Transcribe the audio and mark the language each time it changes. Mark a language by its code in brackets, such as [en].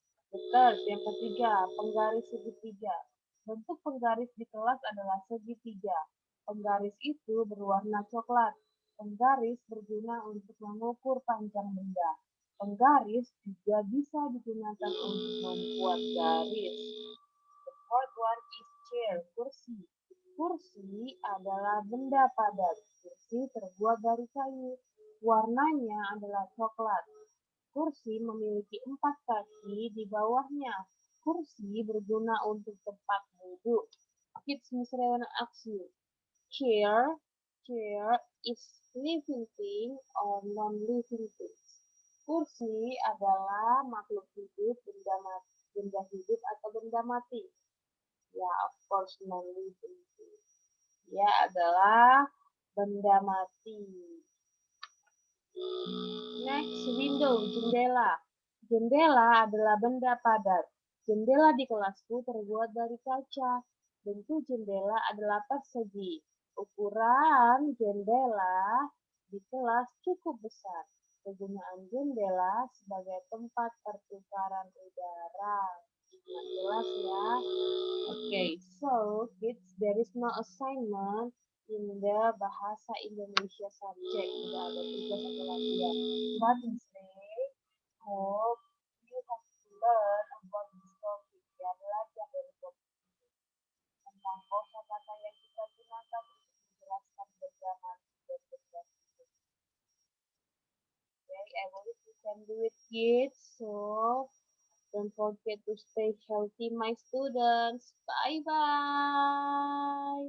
[id] Betul, yang ketiga, penggaris segitiga. Bentuk penggaris di kelas adalah segitiga. Penggaris itu berwarna coklat. Penggaris berguna untuk mengukur panjang benda. Penggaris juga bisa digunakan untuk membuat garis. [en] The fourth one is chair, kursi. [id] Kursi adalah benda padat. Kursi terbuat dari kayu. Warnanya adalah coklat. Kursi memiliki 4 kaki di bawahnya. Kursi berguna untuk tempat duduk. [en] Kids Miss Rewana ask you, chair is living thing or non-living things? [id] Kursi adalah makhluk hidup, benda hidup atau benda mati? [en] Ya, of course non-living thing. [id] Ya, adalah benda mati. [en] Next, window, jendela. [id] Jendela adalah benda padat. Jendela di kelasku terbuat dari kaca. Bentuk jendela adalah persegi. Ukuran jendela di kelas cukup besar. Kegunaan jendela sebagai tempat pertukaran udara. Nah, jelas ya. [en] Okay, so kids, there is no assignment in the Bahasa Indonesia subject. [id] Tidak ada tugas atau latihan. [en] But instead, hope you have to learn about this topic. [id] Ya, belajar dari topik ini tentang kosakata yang kita gunakan untuk menjelaskan benda mati dan benda hidup. [en] Okay, I believe you can do it, kids. So don't forget to stay healthy, my students. Bye bye.